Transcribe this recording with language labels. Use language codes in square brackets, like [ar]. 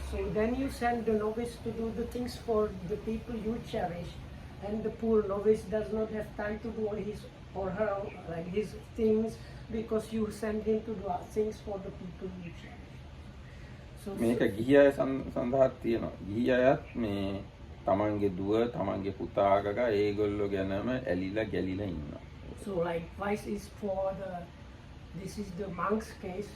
[en] So then you send the novice to do the things for the people you cherish, and the poor novice does not have time to do his or her like his things because you send him to do things for the people you cherish. [si] මේක ගිහි අය සඳහාත් තියෙනවා. ගිහි අයත් මේ තමන්ගේ දුව, තමන්ගේ පුතා ගගා ඒගොල්ලෝ ගැනම ඇලිලා ගැලිලා ඉන්නවා. [en] So likewise is for the, this is the monk's case.